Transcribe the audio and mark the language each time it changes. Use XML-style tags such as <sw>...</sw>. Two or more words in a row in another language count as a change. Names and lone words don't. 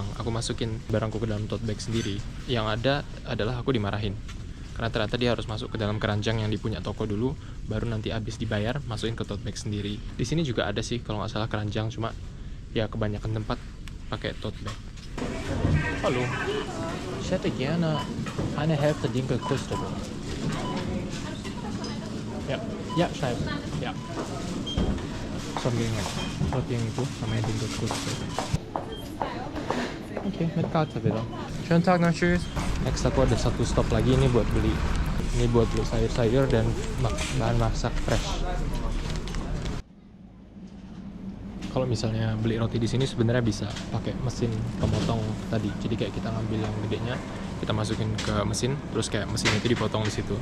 <id>Aku masukin barangku ke dalam</id> <en>tote bag</en> <id>sendiri. Yang ada adalah aku dimarahin. Karena ternyata dia harus masuk ke dalam keranjang yang dipunya toko dulu, baru nanti abis dibayar masukin ke</id> <en>tote bag</en> <id>sendiri. Di sini juga ada sih kalau nggak salah keranjang, cuma ya kebanyakan tempat pakai</id> <en>tote bag.</en> <id>Halo.</id> <de>Ich hätte gerne eine Hälfte Dinkel Krustebel. Ya, schnell. Ya.</de> <id>Roti yang itu namanya</id> <de>Dinkel Krustebel.</de> <id>Oke,</id> <de>mit Karte bitte. Schönen Tag noch, tschüss.</de> <id>Next aku ada satu stop lagi, ini buat beli sayur-sayur dan bahan masak fresh. Kalau misalnya beli roti di sini sebenarnya bisa pakai mesin pemotong tadi. Jadi kayak kita ngambil yang gedenya, kita masukin ke mesin, terus kayak mesin itu dipotong di situ.</id>